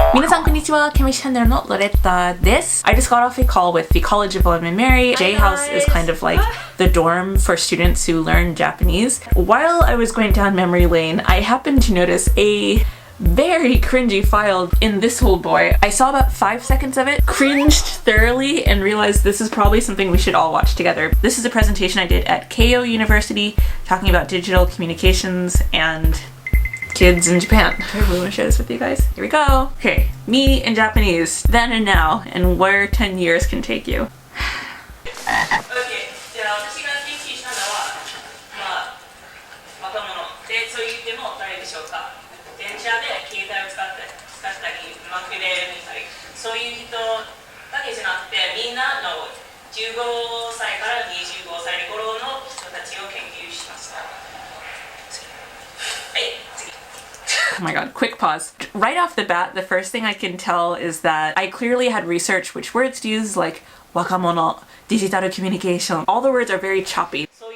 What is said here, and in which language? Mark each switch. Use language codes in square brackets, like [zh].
[ja] 皆さんこんにちは、KemushiChanのロレッタです。 [en] I just got off a call with the College of William and Mary. J House is kind of like the dorm for students who learn Japanese. While I was going down memory lane, I happened to notice a very cringy file in this old boy. I saw about 5 seconds of it, cringed thoroughly, and realized this is probably something we should all watch together. This is a presentation I did at Keio University talking about digital communications and kids in Japan. I really want to share this with you guys. Here we go. Okay, me in Japanese, then and now, and where 10 years can take you. [ja] Okay, じゃあ私が研究したのは、若者でそう言っても誰でしょうか。電車で携帯を使ったり、マクで見たり、そういう人だけじゃなくて、みんなの15歳から25歳頃の人たちを研究しました。はい、次。 [en] Oh my god, quick pause. Right off the bat, the first thing I can tell is that I clearly had researched which words to use, like wakamono, digital communication. All the words are very choppy.